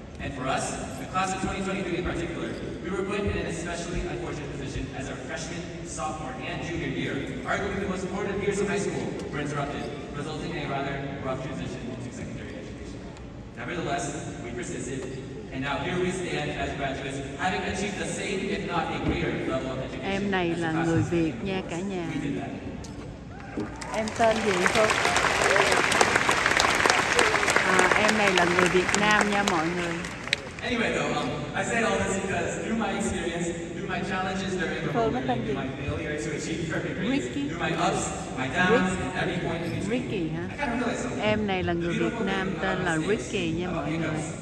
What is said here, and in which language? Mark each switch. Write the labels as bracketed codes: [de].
[en] And for us, the class of 2023 in particular, we were put in an especially unfortunate position as our freshman, sophomore, and junior year, arguably the most important years of high school, were interrupted, resulting in a rather rough transition into secondary education. Nevertheless, we persisted, and now here we stand as graduates, having achieved the same, if not a greater level of education. [vi] Em này là người Việt nha cả nhà. Em tên gì Phúc? Em này là người Việt Nam nha mọi người. [en] Anyway, though, I say all this because through my experience, through my challenges during the whole journey, through my failure to achieve perfect grades, through my ups, my downs, and every point in between, [vi] Ricky hả? [en] I kind of realized something. [vi] Em này là người Việt Nam tên là Ricky nha mọi người.